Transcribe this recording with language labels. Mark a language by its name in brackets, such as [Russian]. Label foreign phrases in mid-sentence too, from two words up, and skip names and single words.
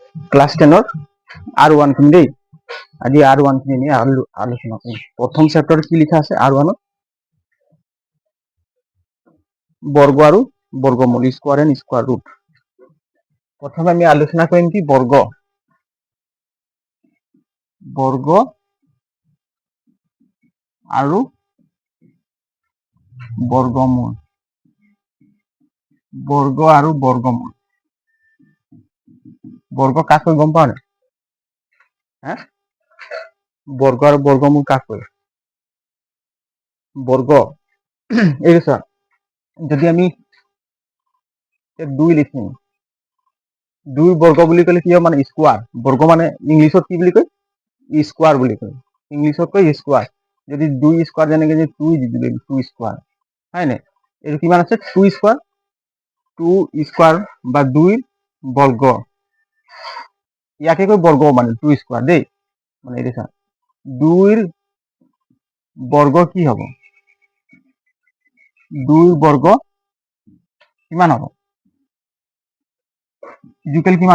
[Assamese] ক্লাস 10 R1 খিনি দেই আজি R1 খিনি নিয়ে আলোচনা করি প্রথম চ্যাপ্টার কি লেখা আছে R1 বর্গ আর বর্গমূল [English] square and square root [Assamese] প্রথমে আমি আলোচনা করিম কি বর্গ বর্গ আর বর্গমূল বর্গ আর বর্গমূল বর্গ কাক গম পাও না হ্যাঁ বর্গ আর বর্গমূল কাক বর্গ এই যদি আমি 2 লিখিম 2 বর্গ বুলি কলে কি হয় মানে স্কয়ার বর্গ মানে ইংলিশত কি বুলি কয় স্কয়ার বুলি কয় ইংলিশত কয় স্কয়ার যদি 2 স্কয়ার যেনেকে যে 2 দি দিলে 2 স্কয়ার হয় না এর কিমান আছে 2 স্কয়ার 2 স্কয়ার বা 2 বর্গ ইয়াকে কয় বর্গ মানে 2 স্কয়ার দেই মানে এই দেখা 2 বর্গ কি হবে 2 বর্গ কিমান হবে ইকুয়াল কিমান